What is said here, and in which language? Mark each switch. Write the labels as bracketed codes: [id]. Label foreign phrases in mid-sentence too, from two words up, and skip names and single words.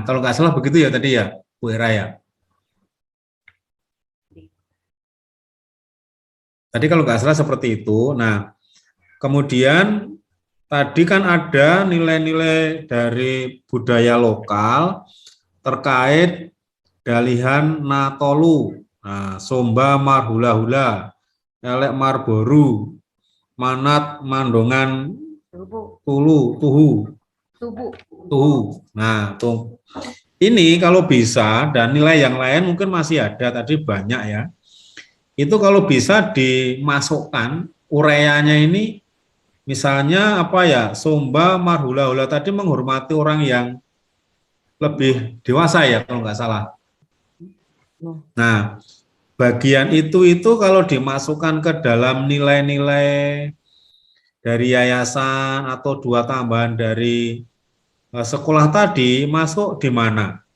[id] Kalau nggak salah begitu ya tadi ya, Bu Hera ya? Tadi kalau nggak salah seperti itu. Nah, kemudian tadi kan ada nilai-nilai dari budaya lokal terkait [bbc] dalihan natolu, [id] nah, [bbc] somba marhula-hula, elek marboru, manat mandongan tuhu. [id] Nah, tuh. Ini kalau bisa, dan nilai yang lain mungkin masih ada, tadi banyak ya. Itu kalau bisa dimasukkan uraiannya ini, misalnya apa ya, [bbc] somba marhula-hula [id] tadi menghormati orang yang lebih dewasa ya kalau nggak salah. Nah, bagian itu kalau dimasukkan ke dalam nilai-nilai dari yayasan atau 2 tambahan dari sekolah tadi, masuk di mana?